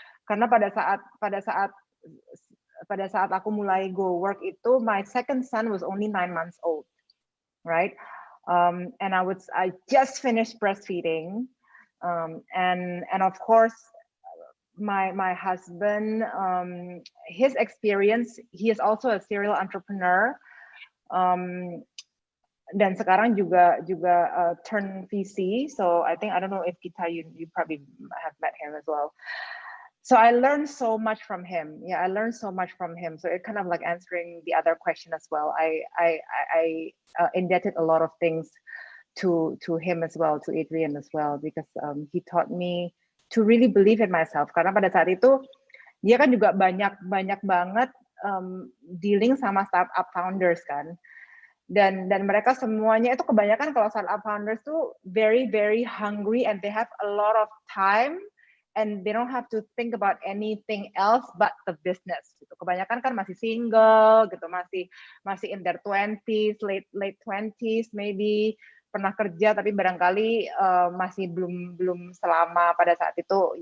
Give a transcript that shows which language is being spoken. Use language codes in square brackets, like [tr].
[id] Karena pada saat aku mulai [en] go work itu, my second son was only 9 months old, right? And I just finished breastfeeding, and of course my husband, his experience, he is also a serial entrepreneur. [id] Dan sekarang juga [en] turn VC. So I don't know if Gita, you probably have met him as well. So I learned so much from him. Yeah, I learned so much from him. So it kind of like answering the other question as well. I indebted a lot of things to him as well, to Adrian as well, because he taught me to really believe in myself. [id] Karena pada saat itu dia kan juga banyak banget dealing sama startup founders kan. Dan mereka semuanya itu kebanyakan kalau startup founders tuh [en] very, very hungry and they have a lot of time and they don't have to think about anything else but the business gitu. [id] Kebanyakan kan masih single gitu, masih [en] in their 20s, late 20s maybe, [id] pernah kerja tapi barangkali masih belum selama pada saat itu.